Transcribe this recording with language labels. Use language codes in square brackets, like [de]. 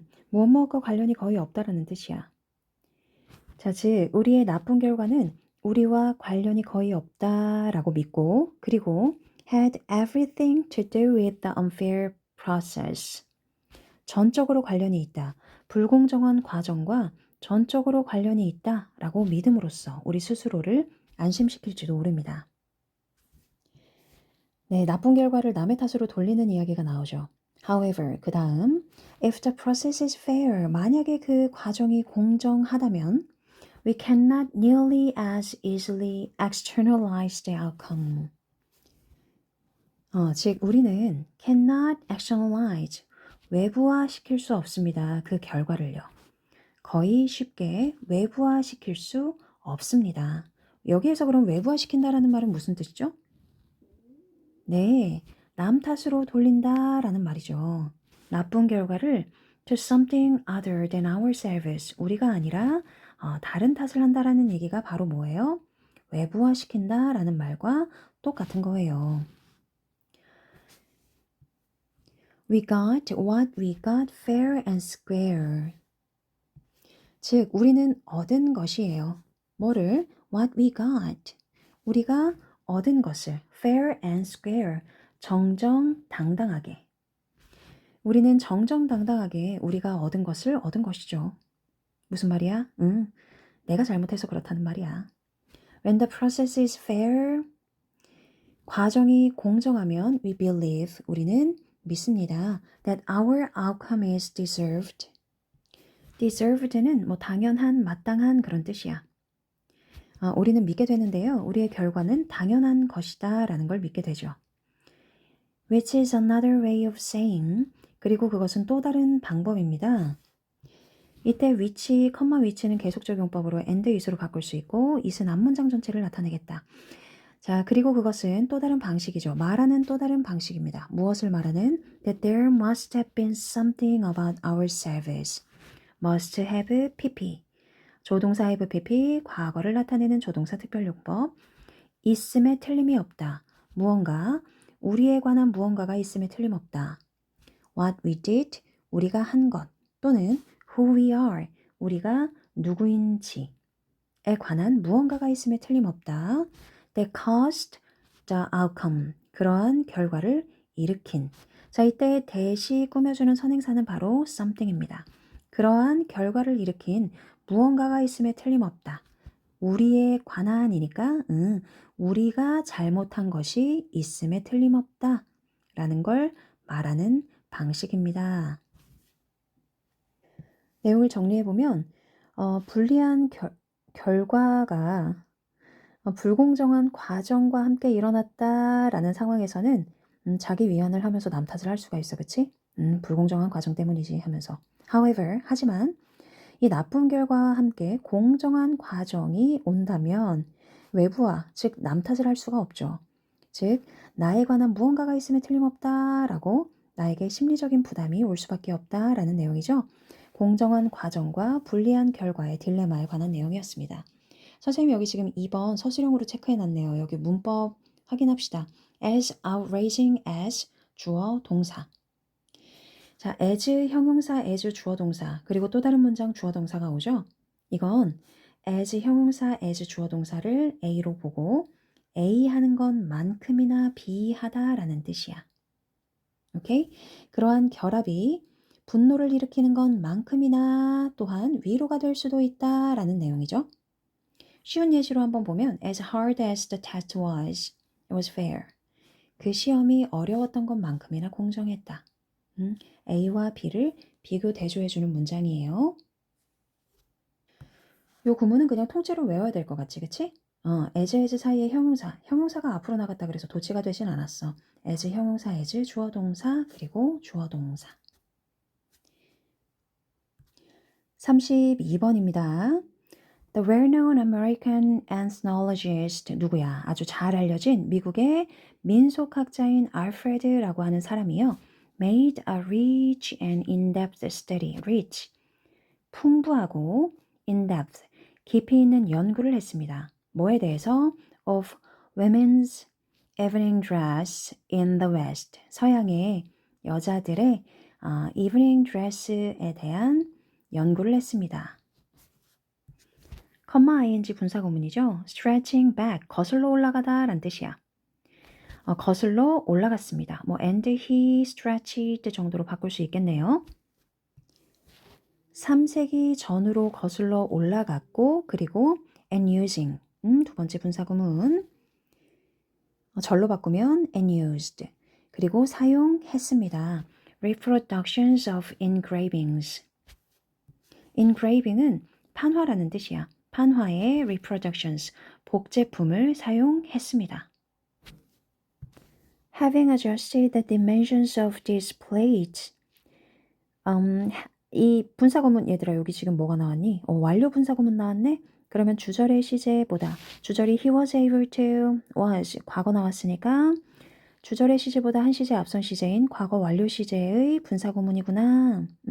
[ko] 무엇무엇과 관련이 거의 없다라는 뜻이야. 자, 즉 우리의 나쁜 결과는 우리와 관련이 거의 없다라고 믿고 그리고 [en] had everything to do with the unfair process. [ko] 전적으로 관련이 있다. 불공정한 과정과 전적으로 관련이 있다라고 믿음으로써 우리 스스로를 안심시킬지도 모릅니다. 네, 나쁜 결과를 남의 탓으로 돌리는 이야기가 나오죠. [en] However, [ko] 그 다음, [en] if the process is fair, [ko] 만약에 그 과정이 공정하다면 [en] we cannot nearly as easily externalize the outcome. [ko] 즉 우리는 [en] cannot externalize, [ko] 외부화시킬 수 없습니다. 그 결과를요. 거의 쉽게 외부화시킬 수 없습니다. 여기에서 그럼 외부화시킨다라는 말은 무슨 뜻이죠? 네, 남 탓으로 돌린다라는 말이죠. 나쁜 결과를 [en] to something other than ourselves, [ko] 우리가 아니라 다른 탓을 한다라는 얘기가 바로 뭐예요? 외부화시킨다라는 말과 똑같은 거예요. [en] We got what we got fair and square. [ko] 즉, 우리는 얻은 것이에요. 뭐를? [en] What we got. [ko] 우리가 얻은 것을 [en] fair and square. [ko] 정정당당하게. 우리는 정정당당하게 우리가 얻은 것을 얻은 것이죠. 무슨 말이야? 내가 잘못해서 그렇다는 말이야. [en] When the process is fair, [ko] 과정이 공정하면 [en] we believe, [ko] 우리는 믿습니다. [en] That our outcome is deserved. [ko] deserved는 뭐 당연한, 마땅한 그런 뜻이야. 우리는 믿게 되는데요. 우리의 결과는 당연한 것이다 라는 걸 믿게 되죠. [en] which is another way of saying. [ko] 그리고 그것은 또 다른 방법입니다. 이때 which, which는 계속적 용법으로 and is로 바꿀 수 있고 it은 앞문장 전체를 나타내겠다. 자, 그리고 그것은 또 다른 방식이죠. 말하는 또 다른 방식입니다. 무엇을 말하는? [en] That there must have been something about ourselves. must have pp. [ko] 조동사 have pp, 과거를 나타내는 조동사 특별용법. 있음에 틀림이 없다. 무언가, 우리에 관한 무언가가 있음에 틀림없다. [en] What we did, [ko] 우리가 한 것. 또는 [en] who we are, [ko] 우리가 누구인지에 관한 무언가가 있음에 틀림없다. [en] That caused the outcome, [ko] 그러한 결과를 일으킨. 자, 이때 대시 꾸며주는 선행사는 바로 something입니다. 그러한 결과를 일으킨 무언가가 있음에 틀림없다. 우리에 관한이니까 우리가 잘못한 것이 있음에 틀림없다 라는 걸 말하는 방식입니다. 내용을 정리해보면 불리한 결과가 불공정한 과정과 함께 일어났다라는 상황에서는 자기 위안을 하면서 남 탓을 할 수가 있어, 그치? 불공정한 과정 때문이지 하면서. However, 하지만 이 나쁜 결과와 함께 공정한 과정이 온다면 외부와, 즉 남 탓을 할 수가 없죠. 즉 나에 관한 무언가가 있음에 틀림없다라고 나에게 심리적인 부담이 올 수밖에 없다라는 내용이죠. 공정한 과정과 불리한 결과의 딜레마에 관한 내용이었습니다. 선생님이 여기 지금 2번 서술형으로 체크해놨네요. 여기 문법 확인합시다. [en] as outraging as [ko] 주어 동사. 자, as 형용사, as 주어 동사, 그리고 또 다른 문장 주어 동사가 오죠. 이건 as 형용사, as 주어 동사를 A로 보고 A 하는 것만큼이나 B하다라는 뜻이야. 오케이? 그러한 결합이 분노를 일으키는 것만큼이나 또한 위로가 될 수도 있다라는 내용이죠. 쉬운 예시로 한번 보면 [en] as hard as the test was, it was fair. [ko] 그 시험이 어려웠던 것만큼이나 공정했다. A와 B를 비교 대조해주는 문장이에요. 요 구문은 그냥 통째로 외워야 될 것 같지, 그치? as 사이의 형용사가 앞으로 나갔다 그래서 도치가 되진 않았어. as 형용사, as 주어 동사, 그리고 주어 동사. 32번입니다. [en] The well-known American ethnologist, 누구야? [ko] 아주 잘 알려진 미국의 민속학자인 알프레드라고 하는 사람이요. [en] Made a rich and in-depth study. [ko] rich, 풍부하고 in-depth, 깊이 있는 연구를 했습니다. 뭐에 대해서? [en] Of women's evening dress in the West. [ko] 서양의 여자들의 evening dress에 대한 연구를 했습니다. ing 분사구문이죠. [en] stretching back, [ko] 거슬러 올라가다 라는 뜻이야. 거슬러 올라갔습니다. and he stretched 정도로 바꿀 수 있겠네요. 3세기 전으로 거슬러 올라갔고 그리고 and using, 두 번째 분사구문. 절로 바꾸면 and used. 그리고 사용했습니다. [en] reproductions of engravings. [ko] engraving은 판화라는 뜻이야. 판화의 reproductions, 복제품을 사용했습니다. [en] Having adjusted the dimensions of this plate. [ko] 이 분사구문, 얘들아 여기 지금 뭐가 나왔니? 완료 분사구문 나왔네? 그러면 주절의 시제보다, 주절이 [en] he was able to, [ko] was, 과거 나왔으니까 주절의 시제보다 한 시제 앞선 시제인 과거 완료 시제의 분사구문이구나.